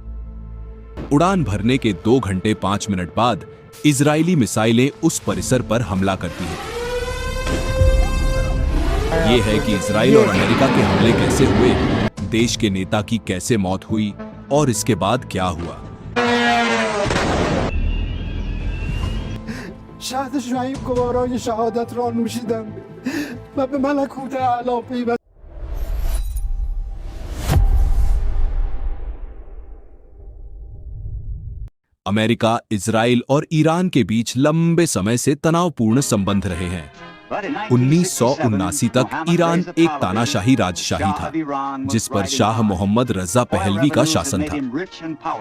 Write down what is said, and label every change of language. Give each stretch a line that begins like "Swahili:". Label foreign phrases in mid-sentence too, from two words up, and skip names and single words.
Hindi: उड़ान भरने के 2 घंटे 5 मिनट बाद इजरायली मिसाइलें उस परिसर पर हमला करती हैं। ये है कि इजराइल और अमेरिका के हमले कैसे हुए, देश के नेता की कैसे मौत हुई और इसके बाद क्या हुआ।
Persian: شهد شعیب گوارای شهادت را نوشیدم و به ملکوت اعلی پیوستم.
Hindi: अमेरिका, इजराइल और ईरान के बीच लंबे समय से तनावपूर्ण संबंध रहे हैं। 1979 तक ईरान एक तानाशाही राजशाही था, जिस पर शाह मोहम्मद रजा पहलवी का शासन था।